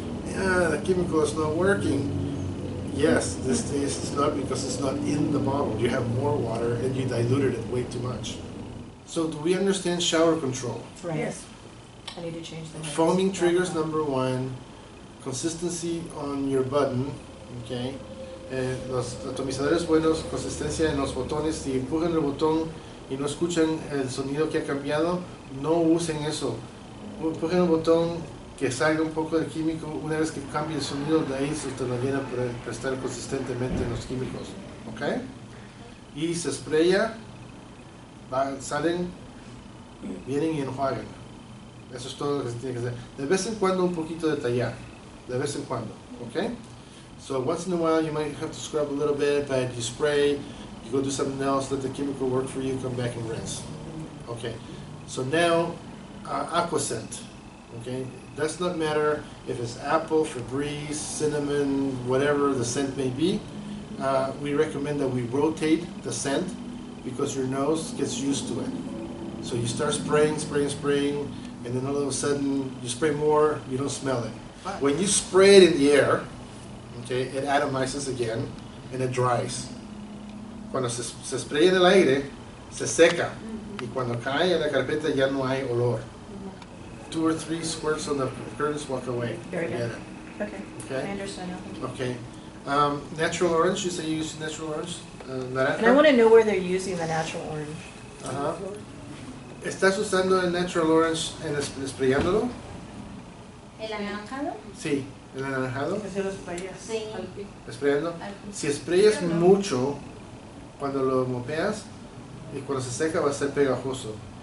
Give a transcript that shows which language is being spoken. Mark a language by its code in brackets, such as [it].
[en] Yeah, the chemical is not working. Yes, this is not because it's not in the bottle. You have more water and you diluted it way too much. So do we understand shower control? Right. Yes. I need to change the. Foaming triggers, number one. Consistency on your button, okay. [es] Los atomizadores buenos, consistencia en los botones. Si empujan el botón y no escuchan el sonido que ha cambiado, no usen eso. Empujen el botón, que salga un poco del químico. Una vez que cambie el sonido, de ahí se te lo viene a prestar consistentemente en los químicos, ok. Y se spraya, salen, vienen y enjuagan. Eso es todo lo que se tiene que hacer. De vez en cuando un poquito de tallar. De vez en cuando, okay? [en] So once in a while you might have to scrub a little bit, but you spray, you go do something else, let the chemical work for you, come back and rinse. Okay, so now Aqua scent, okay? Does not matter if it's apple, Febreze, cinnamon, whatever the scent may be. We recommend that we rotate the scent because your nose gets used to it. So you start spraying, and then all of a sudden you spray more, you don't smell it. When you spray it in the air, okay, it atomizes again and it dries. [es] Cuando se spraya en el aire, se seca. Y cuando cae en la carpeta ya no hay olor. [en] 2 or 3 squirts on the curtains, walk away. Very good. Forget it. Okay, I Okay? understand now. Thank you. Okay. Natural orange, you say you use natural orange? Naranja? And I want to know where they're using the natural orange. [es] Ajá. ¿Estás usando el natural orange en sprayándolo? ¿El anaranjado? Sí, el anaranjado. Que se lo sprayas. Sí. Sprayando. Al- Si sprayas mucho, cuando lo mopeas, y cuando se seca va a ser pegajoso.